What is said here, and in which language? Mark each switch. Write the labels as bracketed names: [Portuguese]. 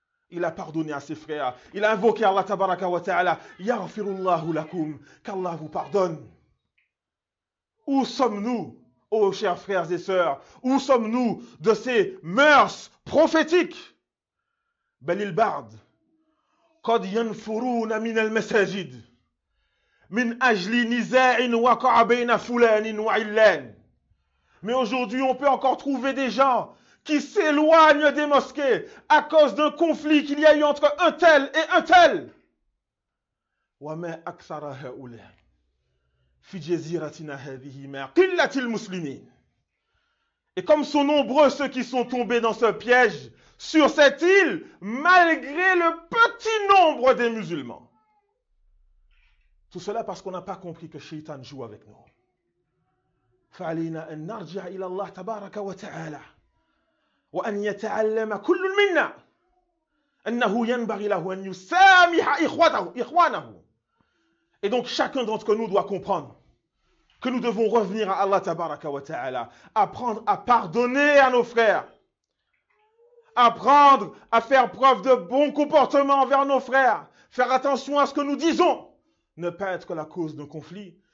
[French] Il a pardonné à ses frères. Il a invoqué Allah tabaraka wa ta'ala. [Arabic] Yaghfirullahu lakum. [French] Qu'Allah vous pardonne. Où sommes-nous, ô chers frères et sœurs? Où sommes-nous de ces mœurs prophétiques? Balil Bard. [Arabic] قد ينفرون من المساجد من أجل نزاع وقع بين فلان وعلان. [French] Mais aujourd'hui, on peut encore trouver des gens qui s'éloignent des mosquées à cause d'un conflit qu'il y a eu entre un tel et un tel. [Arabic] وما أكثر هؤلاء في جزيرتنا هذه ما قلة المسلمين. [French] Et comme sont nombreux ceux qui sont tombés dans ce piège sur cette île, malgré le petit nombre des musulmans. Tout cela parce qu'on n'a pas compris que Shaitan joue avec nous. [Arabic] فعلينا أن نرجع إلى الله تبارك وتعالى وأن يتعلم كل منا أنه ينبغي له أن يسامح إخوانه. [French] Et donc chacun d'entre nous doit comprendre que nous devons revenir à Allah tabaraka wa ta'ala, apprendre à pardonner à nos frères, apprendre à faire preuve de bon comportement envers nos frères, faire attention à ce que nous disons, ne pas être la cause d'un conflit.